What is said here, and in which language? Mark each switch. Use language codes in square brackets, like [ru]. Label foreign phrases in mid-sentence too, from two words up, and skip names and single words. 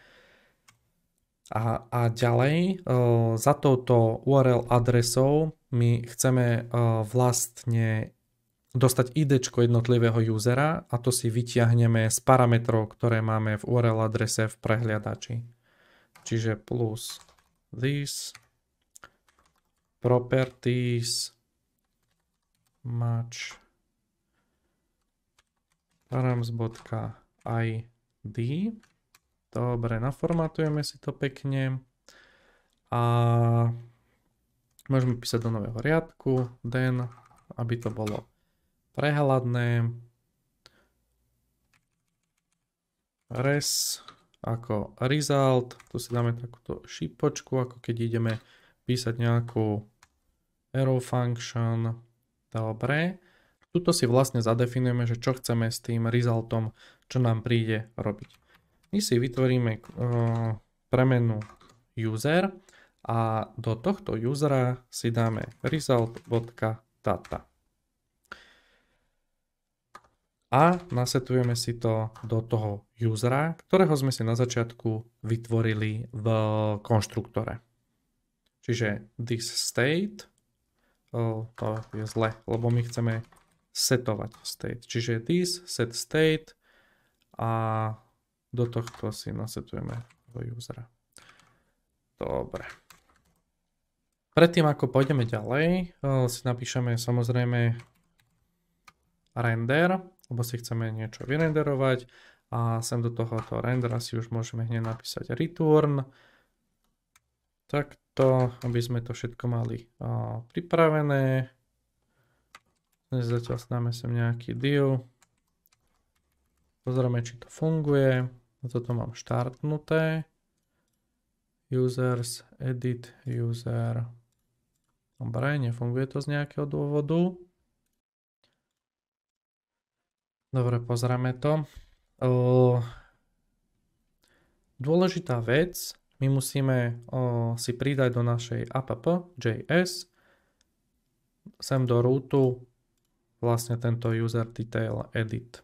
[sk] A ďalej za touto URL adresou my chceme vlastne dostať IDčko jednotlivého usera a to si vyťahneme z parametrov, ktoré máme v URL adrese v prehliadači. [en] Čiže plus this properties match params.id. [sk] Dobre, naformatujeme si to pekne a môžeme písať do nového riadku then, aby to bolo prehľadné. Res ako result, tu si dáme takúto šipočku, ako keď ideme písať nejakú [en] arrow function. [sk] Dobre. Tuto si vlastne zadefinujeme, že čo chceme s tým resultom, čo nám príde robiť. My si vytvoríme premenu user a do tohto usera si dáme result.data. A nasetujeme si to do toho usera, ktorého sme si na začiatku vytvorili v konštruktore. Čiže [en] this state, [sk] to je zle, lebo my chceme setovať state. Čiže [en] this set state [sk] a do tohto si nasetujeme do usera. Dobre. Predtým, ako pôjdeme ďalej, si napíšeme samozrejme render, lebo si chceme niečo vyrenderovať a sem do tohoto rendera si už môžeme hneď napísať return. Takto, aby sme to všetko mali pripravené. Zatiaľ dáme sem nejaký div. Pozrieme, či to funguje. Toto mám štartnuté. [en] Users, edit, user. [sk] Dobre, nefunguje to z nejakého dôvodu. Dobre, pozrieme to. Dôležitá vec, my musíme si pridať do našej app.js sem do rootu vlastne tento [en] user detail edit.